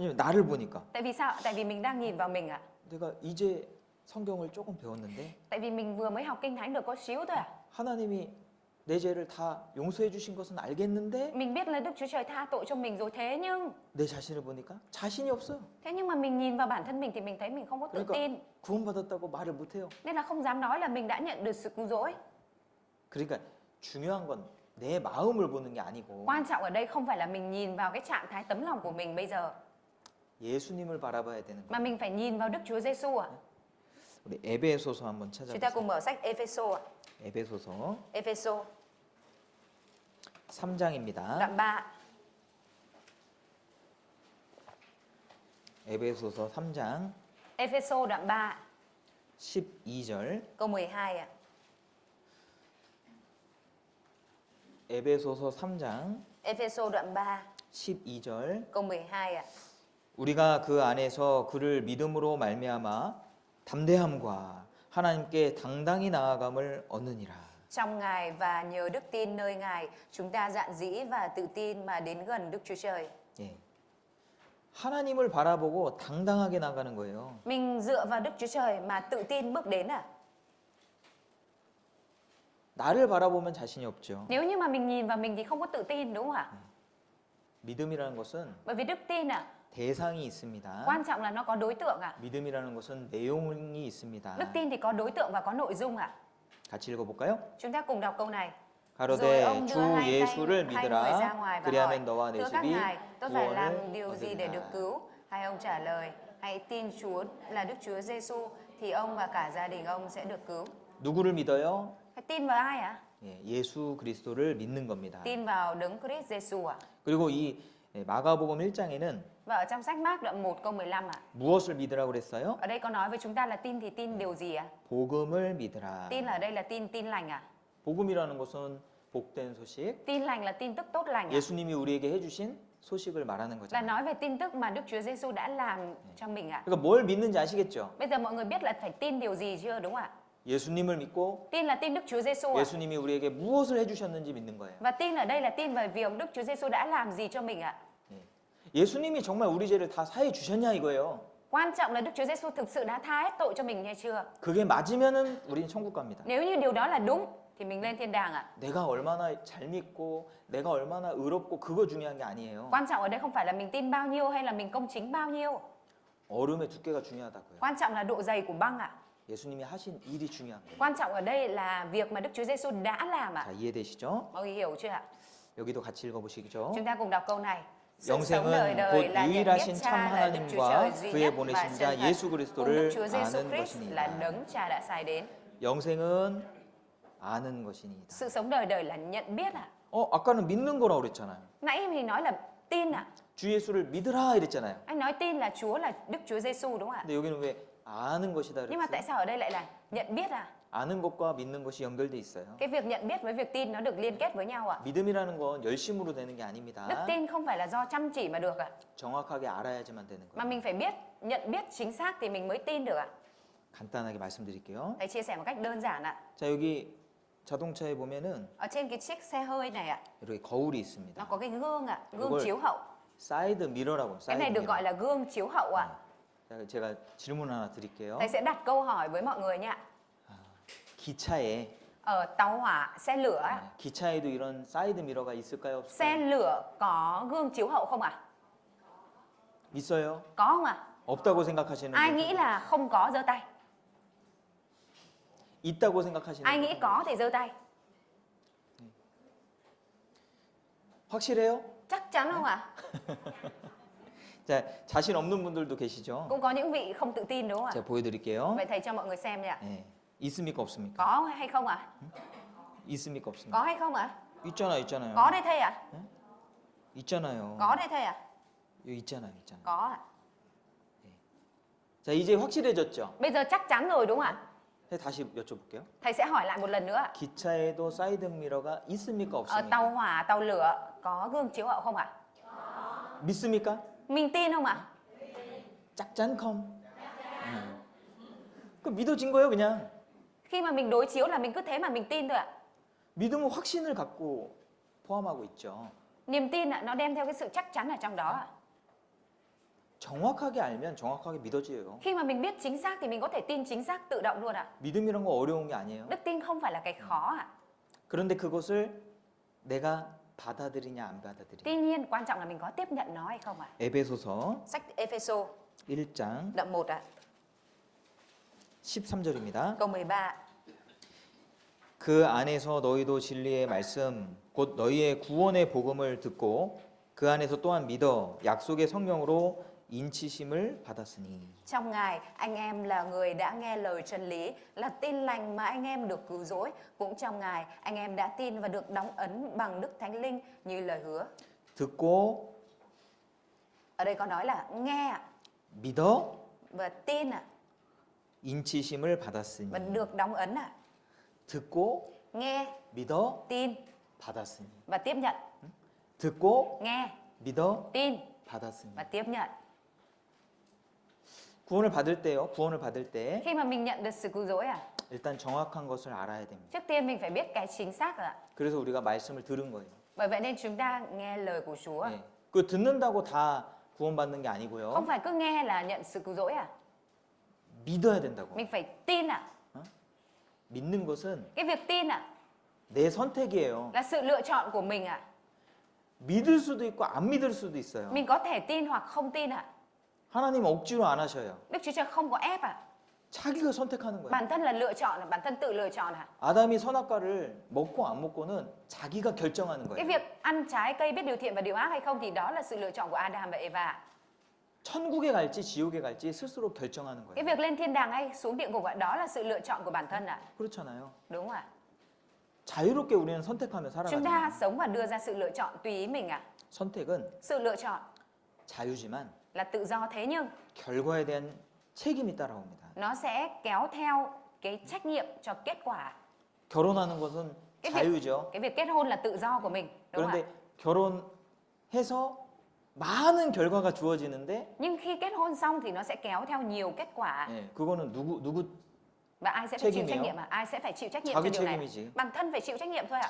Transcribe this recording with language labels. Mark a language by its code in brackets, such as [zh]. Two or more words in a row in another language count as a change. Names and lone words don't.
[ko] 왜냐면 나를 보니까 [vi] Tại vì sao? Tại vì mình đang nhìn vào mình ạ. [ko] 내가 이제 성경을 조금 배웠는데 [vi] Tại vì mình vừa mới học kinh thánh được có xíu thôi ạ. [ko] 하나님이 내 죄를 다 용서해 주신 것은 알겠는데 [vi] Mình biết là Đức Chúa Trời tha tội cho mình rồi, thế nhưng [ko] 내 자신을 보니까 자신이 없어요. [vi] mà mình nhìn vào bản thân mình thì mình thấy mình không có tự [ko] 그러니까 [vi] tin. [ko] 구원받았다고 말을 못 해요. [vi] Nên là không dám nói là mình đã nhận được sự cứu rỗi. [ko] 그러니까 중요한 건 내 마음을 보는 게 아니고 [vi] Quan trọng ở đây không phải là mình nhìn vào cái trạng thái tấm lòng của mình bây giờ, [ko] 예수님을 바라봐야 되는 [vi] mà [ko] 거예요. [vi] mình phải nhìn vào Đức Chúa Giêsu ạ. [ko] 우리 에베소서 한번 [vi] Chúng ta cùng [ko] 찾아보세요. [vi] mở sách Epheso ạ. [ko] 에베소서 [vi] Epheso [ko] 3장입니다. [vi] đoạn 3. [ko] 에베소서 3장 [vi] Epheso đoạn 3 [ko] 12절. [vi] câu 12 ạ. [ko] 에베소서 3장 [vi] Epheso đoạn 3 [ko] 12절. [vi] câu 12 ạ. [ko] 우리가 그 안에서 그를 믿음으로 말미암아 담대함과 하나님께 당당히 나아감을 얻느니라. [vi] Trong Ngài và nhờ đức tin nơi Ngài, chúng ta dạn dĩ và tự tin mà đến gần Đức Chúa Trời. [ko] 예. 하나님을 바라보고 당당하게 나가는 거예요. [vi] Mình dựa vào Đức Chúa Trời mà tự tin bước đến à? [ko] 나를 바라보면 자신이 없죠. [vi] Nếu như mà mình nhìn vào mình thì không có tự tin đúng không ạ? [ko] 믿음이라는 것은 [vi] Bởi vì đức tin ạ, [ko] 대상이 있습니다. [vi] quan trọng là nó có đối tượng ạ. [ko] 믿음이라는 것은 내용이 있습니다. [vi] Đức tin thì có đối tượng và có nội dung ạ. [ko] 같이 읽어볼까요? [vi] Chúng ta cùng đọc câu này. Rồi [ko] 가로되 [vi] ông đưa [ko] 주 [vi] hai tay [ko] 예수를 [vi] hai người ra [ko] 믿으라. [vi] ngoài và hỏi: [ko] 그리하면 너와 내 [vi] thưa các [ko] 집이 [vi] ngài, tôi phải làm [ko] 구원을 [vi] điều gì để được [ko] 얻으리라. [vi] cứu? Hai ông trả lời: hãy tin Chúa là Đức Chúa Giêsu thì ông và cả gia đình ông sẽ được cứu. [ko] 누구를 믿어요? [vi] Hãy tin vào ai ạ? [ko] 예, 예수 그리스도를 믿는 겁니다. [vi] Tin vào Đấng Christ Giêsu ạ. [ko] 그리고 이 마가복음 1장에는 [vi] Và ở trong sách Mác đoạn 1 câu 15 ạ. [ko] 무엇을 믿으라고 그랬어요? [vi] Ở đây có nói với chúng ta là tin thì tin điều gì ạ? [ko] 복음을 믿으라. [vi] Tin là ở đây là tin lành ạ. [ko] 복음이라는 것은 복된 소식. [vi] Tin lành là tin tức tốt lành ạ. [ko] 예수님이 우리에게 해주신 소식을 말하는 [vi] Là [ko] 거잖아요. [vi] nói về tin tức mà Đức Chúa Giêsu đã làm cho mình ạ. [ko] 그러니까 뭘 믿는지 아시겠죠? [vi] Bây giờ mọi người biết là phải tin điều gì chưa đúng không ạ? [ko] 예수님을 믿고 [vi] Tin là tin Đức Chúa Giêsu ạ. [ko] 예수님이 우리에게 무엇을 해주셨는지 믿는 거예요. [vi] Và tin ở đây là tin về việc Đức Chúa Giêsu đã làm gì cho mình ạ. [ko] 예수님이 정말 우리 죄를 다 사해 주셨냐 이거예요. [vi] Quan trọng là Đức Chúa Giêsu thực sự đã tha hết tội cho mình hay chưa? [ko] 그게 맞으면은 우리는 천국 갑니다. [vi] Nếu như điều đó là đúng thì mình lên thiên đàng ạ. [ko] 내가 얼마나 잘 믿고 내가 얼마나 의롭고 그거 중요한 게 아니에요. [vi] Quan trọng ở đây không phải là mình tin bao nhiêu hay là mình công chính bao nhiêu. [ko] 얼음의 두께가 중요하다고요. [vi] Quan trọng là độ dày của băng ạ. [ko] 예수님이 하신 일이 중요한 거예요. [vi] Quan trọng ở đây là việc mà Đức Chúa Giêsu đã làm ạ. [ko] 자, 이해되시죠? [vi] Mọi người hiểu chưa ạ? [ko] 여기도 같이 읽어보시죠. [vi] Chúng ta cùng đọc câu này. Sự sống [ko] 영생은 [vi] đời đời [ko] 곧 [vi] là nhận biết [ko] 유일하신 참 [vi] Cha là Đức Chúa [ko] 하나님과 [vi] Trời duy [ko] 그의 [vi] nhất [ko] 보내신 [vi] và [ko] 자 [vi] chân thật, [ko] 예수 [vi] cùng Đức [ko] 그리스도를 [vi] Chúa Giêsu [ko] 아는 [vi] Christ là [ko] 것이니이다. [vi] đấng Cha đã sai đến. [ko] 영생은 아는 것이니이다. [vi] Sự sống đời đời là nhận biết ạ. [ko] 아까는 믿는 거라고 그랬잖아요. [vi] Nãy mình nói là tin ạ. [ko] 주 예수를 믿으라 이랬잖아요. [vi] Anh nói tin là Chúa là Đức Chúa Giêsu đúng không ạ? [ko] 근데 여기는 왜 아는 것이다 [vi] Nhưng mà tại [ko] 그랬어요? [vi] sao ở đây lại là nhận biết à? [ko] 아는 것과 믿는 것이 연결돼 있어요. [vi] Cái việc nhận biết với việc tin nó được liên kết với nhau ạ. [ko] 믿음이라는 건 열심으로 되는 게 아닙니다. [vi] Đức tin không phải là do chăm chỉ mà được ạ. [ko] 정확하게 알아야지만 되는 [vi] Mà [ko] 거예요. [vi] mình phải biết, nhận biết chính xác thì mình mới tin được ạ. [ko] 간단하게 말씀드릴게요. [vi] Thầy chia sẻ một cách đơn giản ạ. [ko] 자, 여기 자동차에 보면은 [vi] Ở trên cái chiếc xe hơi này ạ, [ko] 이렇게 거울이 [vi] nó [ko] 있습니다. [vi] có cái gương ạ, gương [ko] 이걸 [vi] chiếu hậu. [ko] 사이드 미러라고. [vi] Cái này [ko] 사이드 [vi] được [ko] 미러. [vi] gọi là gương chiếu hậu ạ. [ko] 자, 제가 질문 하나 드릴게요. [vi] Thầy sẽ đặt câu hỏi với mọi người nha. [ko] 기차에 [vi] Ở tàu hỏa, xe lửa, ạ, [ko] 기차에도 이런 사이드 미러가 있을까요? [vi] xe [ko] 없을까요? [vi] lửa có gương chiếu hậu không ạ? [ko] 있어요? [vi] Có không ạ? [ko] 없다고 생각하시는 [vi] Ai [ko] 분? [vi] nghĩ là không có giơ tay. [ko] 있다고 생각하시는 [vi] Ai [ko] 분? [vi] nghĩ có thì giơ tay. [ko] 확실해요? [vi] Chắc chắn không ạ? [ko] 자, 자신 없는 분들도 계시죠? [vi] Cũng có những vị không tự tin đúng không ạ? [ko] 제가 보여드릴게요. [vi] Vậy thầy cho mọi người xem đi ạ. [ko] 예, 있습니까 없습니까? [vi] Có hay không ạ? [ko] 있습니까 없습니까? [vi] Có hay không ạ? [ko] 있잖아요. [vi] Có đây thầy ạ. [ko] 있잖아요. [vi] Có đây thầy ạ. [ko] 여기 있잖아요. [vi] Có ạ. [ko] 자, 이제 확실해졌죠? [vi] Bây giờ chắc chắn rồi đúng không ạ? [ko] thế 다시 여쭤볼게요. [vi] Thầy sẽ hỏi lại một lần nữa ạ. [ko] 기차에도 사이드 미러가 있습니까 [vi] Ở [ko] 없습니까? [vi] tàu hỏa, tàu lửa có gương chiếu hậu không ạ? [ko] 믿습니까? [vi] Mình tin không ạ? [ko] 짝짠 컴. 그 믿어진 거예요, 그냥. [vi] Khi mà mình đối chiếu là mình cứ thế mà mình tin thôi ạ. [ko] 믿음은 확신을 갖고 포함하고 있죠. [vi] Niềm tin ạ, nó đem theo cái sự chắc chắn ở trong đó ạ. [ko] 정확하게 알면 정확하게 믿어져요. [vi] Khi mà mình biết chính xác thì mình có thể tin chính xác tự động luôn ạ. [ko] 믿음이란 거 어려운 게 아니에요. [vi] Đức tin không phải là cái khó ạ. [ko] 그런데 그것을 내가 받아들이냐 안 받아들이냐. [vi] Tuy nhiên quan trọng là mình có tiếp nhận nó hay không ạ. [ko] 에베소서 [vi] Sách Epheso [ko] 1장 [vi] đoạn 1 ạ, [ko] 13절입니다. [vi] câu 13. [ko] 그 안에서 너희도 진리의 말씀 곧 너희의 구원의 복음을 듣고 그 안에서 또한 믿어 약속의 성령으로 인치심을 받았으니. [vi] Trong Ngài, anh em là người đã nghe lời chân lý, là tin lành mà anh em được cứu rỗi. Cũng trong Ngài, anh em đã tin và được đóng ấn bằng Đức Thánh Linh như lời hứa. [ko] 듣고 [vi] Ở đây có nói là nghe ạ, [ko] 믿어 [vi] và tin ạ, [ko] 인치심을 받았으니. [vi] và được đóng ấn ạ. [ko] 듣고 [vi] Nghe, [ko] 믿어 [vi] tin [ko] 받았으니. [vi] và tiếp nhận. [ko] 듣고 [vi] Nghe, [ko] 믿어 [vi] tin [ko] 받았으니. [vi] và tiếp nhận. [ko] 구원을 받을 때요. 구원을 받을 때 [vi] Khi mà mình nhận được sự cứu rỗi ạ, [ko] 일단 정확한 것을 알아야 됩니다. [vi] trước tiên mình phải biết cái chính xác ạ. [ko] 그래서 우리가 말씀을 들은 거예요. [vi] Bởi vậy nên chúng ta nghe lời của Chúa. [ko] 예. 그 듣는다고 다 구원받는 게 아니고요. [vi] Không phải cứ nghe là nhận sự cứu rỗi ạ. [ko] 믿어야 된다고. [vi] Mình phải tin ạ. [ko] 믿는 것은 [vi] Cái việc tin ạ, [ko] 내 선택이에요. [vi] là sự lựa chọn của mình ạ. [ko] 믿을 수도 있고 안 믿을 수도 있어요. [vi] Mình có thể tin hoặc không tin ạ. [ko] 하나님 억지로 안 하셔요. [vi] Đức Chúa Trời không có ép ạ. [ko] 자기가 선택하는 거예요. [vi] Bản thân là lựa chọn, bản thân tự lựa chọn ạ. [ko] 아담이 선악과를 먹고 안 먹고는 자기가 결정하는 [vi] Cái [ko] 거예요. [vi] việc ăn trái cây biết điều thiện và điều ác hay không thì đó là sự lựa chọn của Adam và Eva. [ko] 천국에 갈지 지옥에 갈지 스스로 결정하는 [vi] Cái [ko] 거예요. [vi] việc lên thiên đàng hay xuống địa ngục ạ, đó là sự lựa chọn của bản thân ạ. [ko] 그렇잖아요. [vi] Đúng không ạ? [ko] 자유롭게 우리는 선택하며 [vi] Chúng ta [ko] 살아가잖아요. [vi] sống và đưa ra sự lựa chọn tùy ý mình ạ. [ko] 선택은 [vi] Sự lựa chọn [ko] 자유지만 [vi] là tự do, thế nhưng [ko] 결과에 대한 책임이 따라옵니다. [vi] nó sẽ kéo theo cái trách nhiệm cho kết quả. [ko] 결혼하는 것은 [vi] Cái [ko] 자유죠. [vi] việc kết hôn là tự do của mình, đúng không ạ? [ko] 그런데 결혼해서 많은 결과가 주어지는데 [vi] Nhưng khi kết hôn xong thì nó sẽ kéo theo nhiều kết quả. [ko] 예, 그거는 누구 [vi] Và ai sẽ phải chịu [ko] 책임이에요? [vi] trách nhiệm ạ? Ai sẽ phải chịu trách nhiệm [ko] 자기 [vi] cho điều này? [ko] 책임이지. [vi] Bản thân phải chịu trách nhiệm thôi ạ.